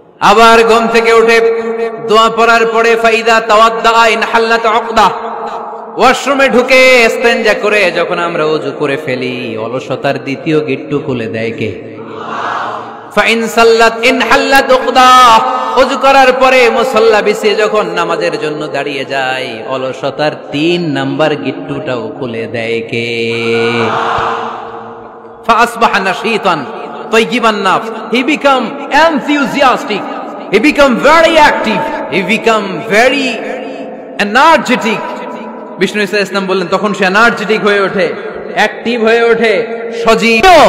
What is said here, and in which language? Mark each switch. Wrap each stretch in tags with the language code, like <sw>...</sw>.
<bn>আবার ঘুম থেকে উঠে দোয়া পড়ার পরে</bn> <ar>ফাইদা তাওয়াদ্দা ইনহাল্লাত উকদা,</ar> <bn>ওয়াশরুমে ঢুকে ইস্তেনজা করে যখন আমরা ওযু করে ফেলি, অলসতার 2য় গিট্টু খুলে দেয় কে?</bn> <ar>ফাইন সাল্লাত ইনহাল্লাত উকদা,</ar> <bn>ওযু করার পরে মুসাল্লা বিছিয়ে যখন নামাজের জন্য দাঁড়িয়ে যায়, অলসতার 3 নাম্বার গিট্টুটাও খুলে দেয় কে?</bn> <ar>ফাসবাহা নাশীতান তয়্যিবান নাফস,</ar> <en>he become enthusiastic, he become very active, he become very energetic।</en> <bn>Vishnu ঈসা ইসলাম বললেন তখন সে এনার্জেটিক হয়ে ওঠে, অ্যাক্টিভ হয়ে ওঠে, সজীব।</bn>